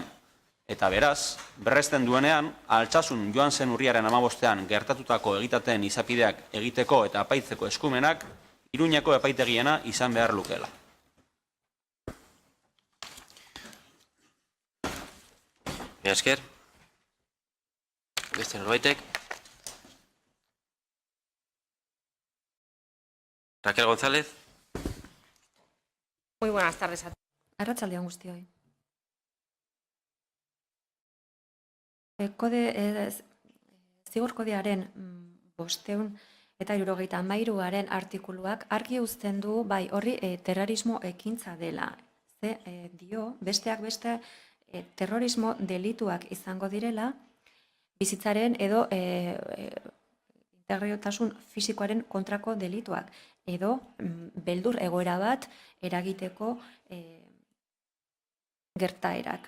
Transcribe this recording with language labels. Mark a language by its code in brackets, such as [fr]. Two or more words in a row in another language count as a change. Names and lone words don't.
[eu] Eta beraz, berresten duenean, Altsasun joan zen urriaren 15ean gertatutako egitateen izapideak egiteko eta apaitzeko eskumenak Iruñeko epaitegiena izan behar lukela. Mila esker. Beste norbaitek. Raquel González. [es] Muy buenas tardes a todos. [eu] Arratsaldeon guztioi. Zigor kodearen 573aren artikuluak argi uzten du bai horri terrorismo ekintza dela. Dio, besteak beste terrorismo delituak izango direla, bizitzaren edo integritasun fisikoaren kontrako delituak, edo beldur egoera bat eragiteko gertaerak.